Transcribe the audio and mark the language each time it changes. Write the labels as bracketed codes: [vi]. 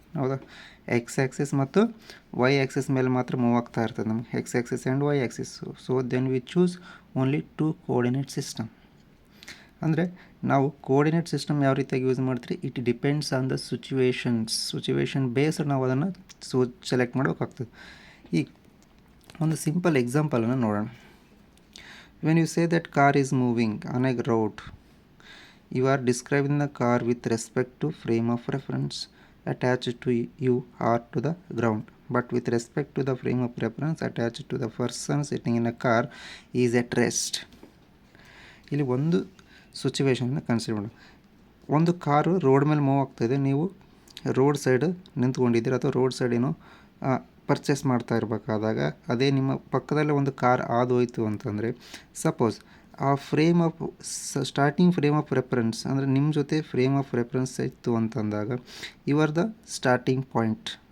[kn] ಹೌದಾ, X Axis ಮತ್ತು Y Axis ಮೇಲೆ ಮಾತ್ರ ಮೂವ್ ಆಗ್ತಾ ಇರ್ತದೆ ನಮಗೆ, X Axis and Y Axis. [en] So then we choose only 2 coordinate system. [kn] ಅಂದರೆ ನಾವು ಕೋಆರ್ಡಿನೇಟ್ ಸಿಸ್ಟಮ್ ಯಾವ ರೀತಿಯಾಗಿ ಯೂಸ್ ಮಾಡ್ತೀವಿ, [en] it depends on the situation [kn] based ನಾವು ಅದನ್ನು ಸೆಲೆಕ್ಟ್ ಮಾಡಬೇಕಾಗ್ತದೆ. ಈಗ ಒಂದು ಸಿಂಪಲ್ ಎಕ್ಸಾಂಪಲನ್ನು ನೋಡೋಣ. [en] When you say that car is moving on a road, you are describing the car with respect to frame of reference attached to you or to the ground. but with respect to the frame of reference attached to the person sitting in a car is at rest. [kn] ಇಲ್ಲಿ ಒಂದು ಸಿಚುವೇಶನ್ನ consider ಮಾಡೋಣ. ಒಂದು car road ಮೇಲೆ move ಆಗ್ತಾಯಿದೆ, ನೀವು road side ನಿಂತ್ಕೊಂಡಿದ್ದೀರ ಅಥವಾ road side ಏನೋ purchase ಮಾಡ್ತಾ ಇರಬೇಕಾದಾಗ ಅದೇ ನಿಮ್ಮ ಪಕ್ಕದಲ್ಲೇ ಒಂದು ಕಾರ್ ಆದೋಯ್ತು ಅಂತಂದರೆ, ಸಪೋಸ್ ಆ frame of starting frame of reference ಅಂದರೆ ನಿಮ್ಮ ಜೊತೆ ಫ್ರೇಮ್ ಆಫ್ ರೆಫರೆನ್ಸ್ ಇತ್ತು ಅಂತಂದಾಗ ಇವರ್ ದ ಸ್ಟಾರ್ಟಿಂಗ್ ಪಾಯಿಂಟ್.